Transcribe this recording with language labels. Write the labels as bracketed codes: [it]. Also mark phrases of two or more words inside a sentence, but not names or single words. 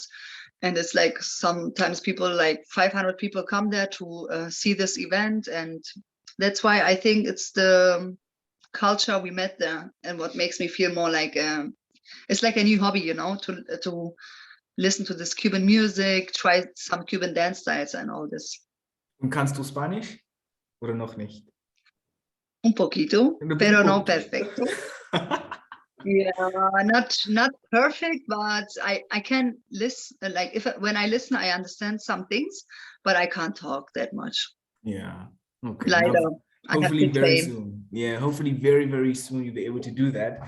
[en] And it's like sometimes people, like 500 people come there to see this event. And that's why I think it's the culture we met there and what makes me feel more like it's like a new hobby, you know, to listen to this Cuban music, try some Cuban dance styles and all this. [de] Und kannst du Spanisch oder noch nicht? [es] Un poquito, Un pero no poquito. perfecto. [en] Yeah, not perfect, but I can listen. Like if when I listen, I understand some things, but I can't talk that much. Yeah. Okay. Now, Leider, I have hopefully to very say. soon. Yeah. Hopefully very, very soon you'll be able to do that.